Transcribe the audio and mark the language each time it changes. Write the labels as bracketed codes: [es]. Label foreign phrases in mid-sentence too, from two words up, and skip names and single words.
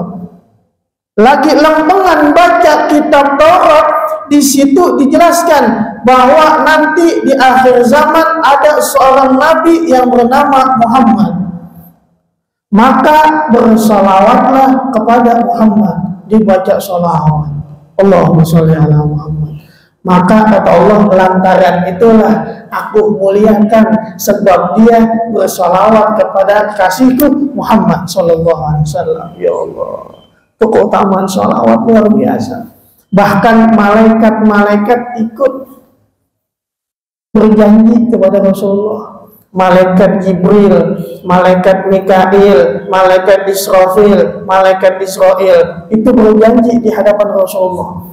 [id] Lagi lempengan baca kitab Taurat, di situ dijelaskan bahwa nanti di akhir zaman ada seorang nabi yang bernama Muhammad. Maka bersalawatlah kepada Muhammad, dibaca salawat. [ar] اللهم صل على محمد. [id] Maka kata Allah, lantaran itulah aku muliakan, sebab dia bersalawat kepada kasihku Muhammad [ar] صلى الله عليه وسلم. [id] Ya Allah, itu keutamaan salawat luar biasa. Bahkan malaikat-malaikat ikut berjanji kepada Rasulullah. Malaikat Jibril, malaikat Mikail, malaikat Israfil, malaikat Israel itu berjanji di hadapan Rasulullah.